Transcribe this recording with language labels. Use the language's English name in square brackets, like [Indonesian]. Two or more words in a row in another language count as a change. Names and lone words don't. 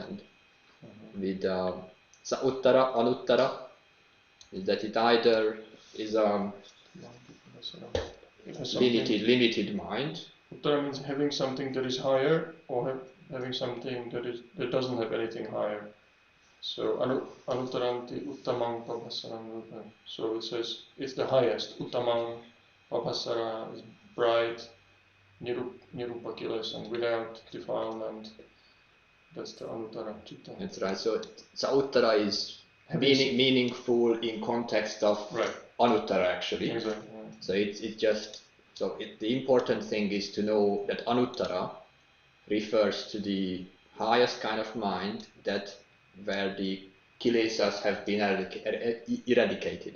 [English] And with [Pali] sa-uttara, anuttara, [English] is that it either is a limited mind. Uttara means having something that is higher, or having something that doesn't have anything higher. [Pali] So anuttaranti uttamang pabhassaram. [English] So it says it's the highest. [Pali] Uttamang pabhassara [English] is bright, nirupakiless and without defilement. That's the anuttara citta. That's right. So sa-uttara is meaningful in context of anuttara actually. Exactly. So the important thing is to know that anuttara refers to the highest kind of mind, that where the kilesas have been eradicated.